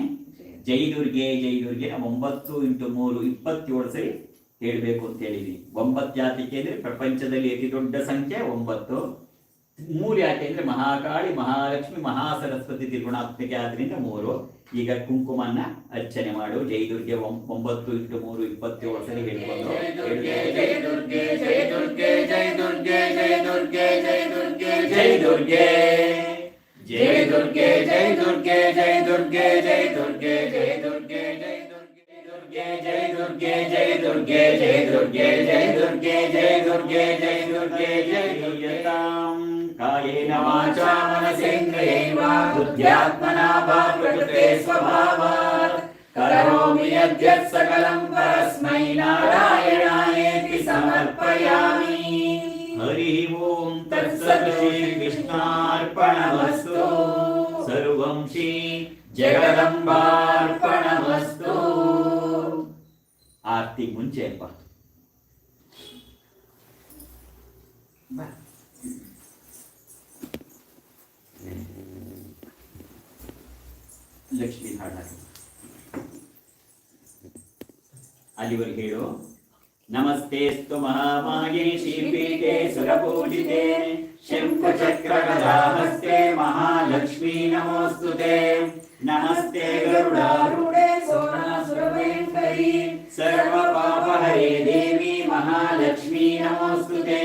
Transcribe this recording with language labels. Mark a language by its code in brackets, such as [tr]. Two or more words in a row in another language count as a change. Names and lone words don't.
[sa] ಜೈ ದುರ್ಗೆ ಜೈ ದುರ್ಗೆ [kn] 9 × 3 27 ಸರಿ ಹೇಳ್ಬೇಕು ಅಂತ ಹೇಳಿದೀನಿ. 9 ಯಾತಕ್ಕೆ ಅಂದ್ರೆ ಪ್ರಪಂಚದಲ್ಲಿ ಅತಿ ದೊಡ್ಡ ಸಂಖ್ಯೆ 9. 3 ಯಾಕೆ ಅಂದ್ರೆ ಮಹಾಕಾಳಿ, ಮಹಾಲಕ್ಷ್ಮಿ, ಮಹಾಸರಸ್ವತಿ ತ್ರಿಗುಣಾತ್ಮಿಕೆ ಆದ್ರಿಂದ 3. ಈಗ ಕುಂಕುಮನ್ನ ಅರ್ಚನೆ ಮಾಡು. [sa] ಜೈ ದುರ್ಗೆ [kn] 9 × 3 27 ಸರಿ ಹೇಳ್ಕೊಂಡು [sa] ಜೈ ದುರ್ಗೆ ಜೈ ದುರ್ಗೆ ಜೈ ದುರ್ಗೆ ಜೈ ದುರ್ಗೆ ಜೈ ದುರ್ಗೆ ಜೈ ದುರ್ಗೆ ಜೈ ದುರ್ಗೆ ಜೈ ದುರ್ಗೆ ಜೈ ದುರ್ಗೆ ಜೈ ದುರ್ಗೆ ಜೈ ದುರ್ಗೆ ಜೈ ದುರ್ಗೆ ಜೈ ದುರ್ಗೆ ಜೈ ದುರ್ಗೆ ಜೈ ದುರ್ಗೆ ಜೈ ದುರ್ಗೆ ಜೈ ದುರ್ಗೆ ಜೈ ದುರ್ಗೆ ಜೈ ದುರ್ಯತಾಂ. ಕಾಯೇನ ವಾಚಾ ಮನಸೇಂದ್ರಿಯೈವ ಬುದ್ಧ್ಯಾತ್ಮನಾ ವಾ ಪ್ರಕೃತೆ ಸ್ವಭಾವಾತ್ ಕರೋಮಿ ಯದ್ಯತ್ ಸಕಲಂ ಪರಸ್ಮೈ ನಾರಾಯಣಾಯೇತಿ ಸಮರ್ಪಯಾಮಿ. ಹರಿ ಓಂ ತತ್ಸತ್. ಶ್ರೀ ಕೃಷ್ಣಾರ್ಪಣಮಸ್ತು. ಸರ್ವಂ ಶ್ರೀ ಜಗದಂಬಾರ್ಪಣಮಸ್ತು. [kn] ಆರ್ತಿ ಮುಂಚೆ ಅಪ್ಪ. ಲಕ್ಷ್ಮೀ ಹಾಡ ಅಲ್ಲಿವರೆಗೆ ಹೇಳು. [sa] ನಮಸ್ತೆಸ್ತು ಮಹಾಮಾಯೇ ಶ್ರೀಪೀಠೆ ಸುರಪೂಜಿತೆ ಶಂಖಚಕ್ರಗದಾಹಸ್ತೆ ಮಹಾಲಕ್ಷ್ಮೀ ನಮೋಸ್ತುತೆ. ನಮಸ್ತೆ ಗರುಡಾರೂಢೆ ಸೋನಾಸುರಭಯಂಕರಿ ಸರ್ವಪಾಪಹರೇ ದೇವಿ ಮಹಾಲಕ್ಷ್ಮೀ ನಮೋಸ್ತುತೆ.